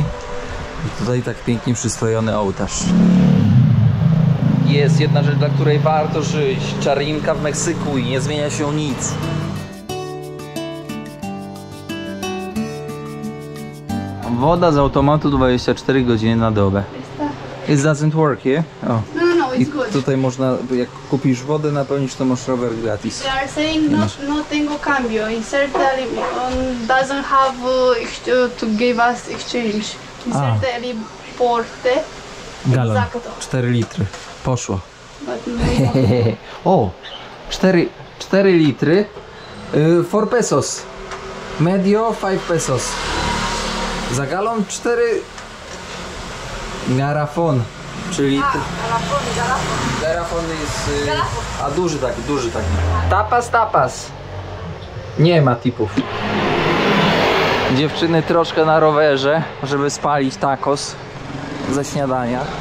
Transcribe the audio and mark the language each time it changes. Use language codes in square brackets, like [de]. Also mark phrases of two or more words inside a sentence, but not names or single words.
[pl] I tutaj tak pięknie przystrojony ołtarz. Jest jedna rzecz, dla której warto żyć. Czarinka w Meksyku i nie zmienia się nic. Woda z automatu 24 godziny na dobę. [en] It doesn't work, yeah? Oh. No, I it's good. [pl] tutaj można, jak kupisz wodę, napełnisz, to masz rower gratis. [en] They are saying [es] no tengo cambio. [en] Inserta doesn't have to give us exchange. [es] Inserta el importe. Galon. Exacto. [pl] 4 litry. Poszło. [en] But no. [pl] O! 4 litry. 4 pesos. [es] Medio 5 pesos. [pl] Za galon 4 garafon, czyli garafon jest a duży taki. Tapas. Nie ma tipów. Dziewczyny troszkę na rowerze, żeby spalić tacos ze śniadania.